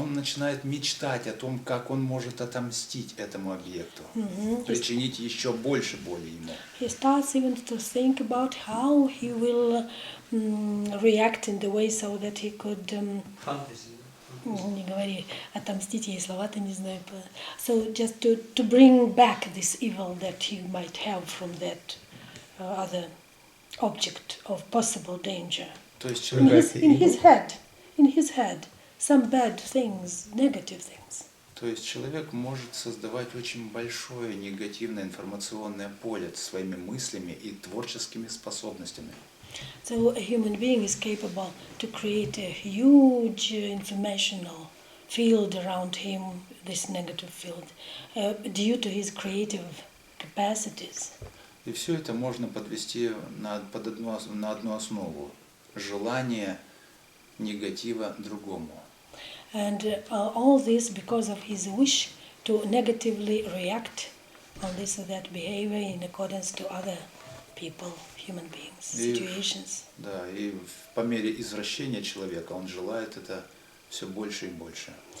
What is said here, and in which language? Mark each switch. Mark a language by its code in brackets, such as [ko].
[ru] Он начинает мечтать о том, как он может отомстить этому объекту, причинить еще больше боли ему. [en] He starts even to think about how he will react in the way so that he could [ru] Фантазия. не говори, отомстить, я и слова-то не знаю. [en] So just to bring back this evil that he might have from that other object of possible danger. [ru] То есть [en] in [ru] человек, [en] in his head, some bad things, negative things. [ru] то есть человек может создавать очень большое негативное информационное поле своими мыслями и творческими способностями. [en] So a human being is capable to create a huge informational field around him, this negative field, due to his creative capacities. [ru] И все это можно подвести на одну основу. Желание негатива другому. [en] And all this because of his wish to negatively react on this or that behavior in accordance to other people, human beings, situations. [ru] Да, и по мере извращения человека он желает это все больше и больше.